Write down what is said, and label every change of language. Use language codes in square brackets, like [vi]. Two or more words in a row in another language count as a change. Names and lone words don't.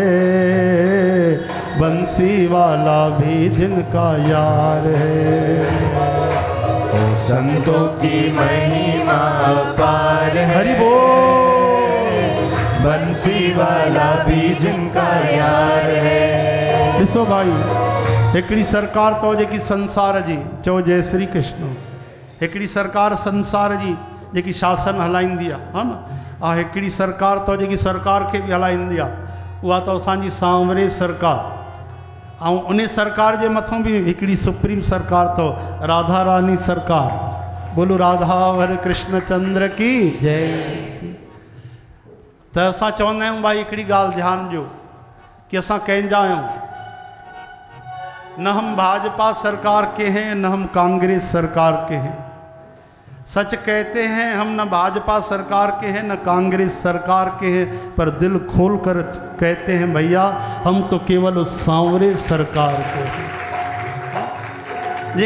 [hi] बंसी वाला भी जिनका यार है। ओ संतों की महिमा अपार है, हरि बोल। बंसी वाला भी जिनका यार है। [sd] ॾिसो भाई, हिकिड़ी सरकार तो जेकी संसार जी, चओ जय श्री कृष्ण। हिकिड़ी सरकार संसार जी जेकी शासन हलाईंदी आहे, हा न। हिकिड़ी सरकार तो जेकी सरकार खे बि हलाईंदी आहे, उहा तो असांजी सांवरे सरकार। ऐं उन सरकार जे मथां बि हिकिड़ी सुप्रीम सरकार तो राधा रानी सरकार। [hi] बोलो राधावर कृष्ण चंद्र की जय। [sd] त असां चवंदा आहियूं भाई हिकिड़ी ॻाल्हि ध्यानु ॾियो कि असां कंहिंजा आहियूं। [hi] न हम भाजपा सरकार के हैं, न हम कांग्रेस सरकार के हैं। सच कहते हैं हम न भाजपा सरकार के हैं, न कांग्रेस सरकार के हैं, पर दिल खोल कर कहते हैं भैया हम तो केवल उस सांवरे सरकार के हैं।